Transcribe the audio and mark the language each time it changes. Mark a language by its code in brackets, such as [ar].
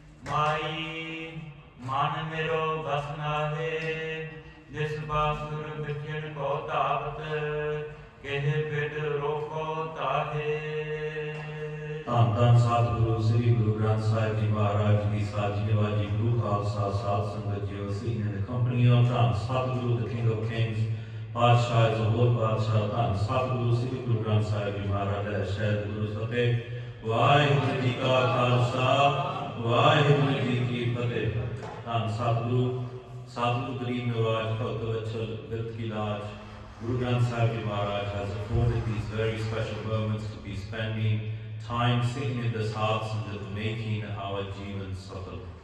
[pa] ਮਾਈ ਮਨ ਮੇਰੋ ਬਸ ਨਾਹੇ, ਜਿਸ ਬਾਸੁਰ ਬਿਖਿਨ ਕੋ ਧਾਵਤ, ਕਿਹ ਬਿਦ ਰੋਕੋ ਤਾਹੇ। ਧੰਨ ਧੰਨ ਸਤਿਗੁਰੂ ਸ੍ਰੀ ਗੁਰੂ ਗ੍ਰੰਥ ਸਾਹਿਬ ਜੀ ਮਹਾਰਾਜ ਜੀ ਸਾਜੀ ਨਿਵਾਜੀ ਗੁਰੂ ਖਾਲਸਾ ਸਾਧ ਸੰਗਤ JIO. [en] Sitting in the company of Dhan Satguru the King of Kings, Patshah is the Lord Patshah. [pa] ਧੰਨ ਸਤਿਗੁਰੂ ਸ੍ਰੀ ਗੁਰੂ ਗ੍ਰੰਥ ਸਾਹਿਬ ਜੀ ਮਹਾਰਾਜ ਹੈ ਸ਼ਹਿਦ ਗੁਰੂ ਫਤਿਹ। ਵਾਹਿਗੁਰੂ ਜੀ ਕਾ ਖਾਲਸਾ, ਵਾਹਿਗੁਰੂ ਜੀ ਕੀ ਫਤਿਹ। ਧੰਨ ਸਤਿਗੁਰੂ ਸਾਧੂ ਗਰੀਬ ਨਵਾਜ ਭਗਤ ਵਛਲ ਬਿਰਤ ਕੀ ਲਾਜ, [en] Guru Granth Sahib Ji Maharaj has afforded these very special moments to be spending time sitting in the sadhs and making our Jeevan Safal.